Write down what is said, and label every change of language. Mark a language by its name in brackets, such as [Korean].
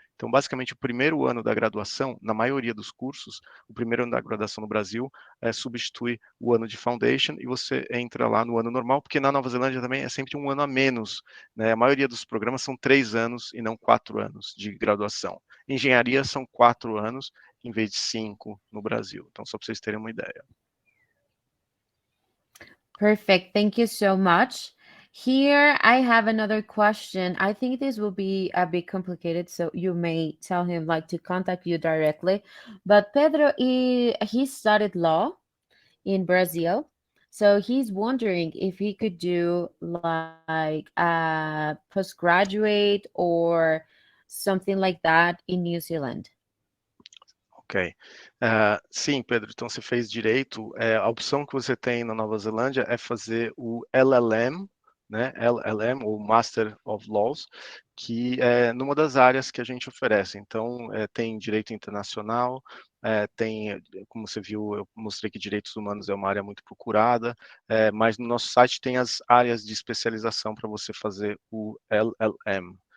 [Portuguese] Então, basicamente, o primeiro ano da graduação, na maioria dos cursos, o primeiro ano da graduação no Brasil substitui o ano de foundation e você entra lá no ano normal, porque na Nova Zelândia também é sempre um ano a menos, né? A maioria dos programas são 3 anos e não 4 anos de graduação. Engenharia são 4 anos em vez de 5 no Brasil. Então, só para vocês terem uma ideia. [English] Perfect. Thank you so much. Here I have another question. I think this will be a bit complicated, so you may tell him like to contact you directly. But Pedro, he studied law in Brazil. So he's wondering if he could do like a postgraduate or something like that in New Zealand. [Portuguese] Ok. Sim, Pedro, então você fez direito. A opção que você tem na Nova Zelândia é fazer o LLM, né? LLM, ou Master of Laws, que é numa das áreas que a gente oferece. Então, tem direito internacional, como você viu, eu mostrei que direitos humanos é uma área muito procurada, mas no nosso site tem as áreas de especialização para você fazer o LLM.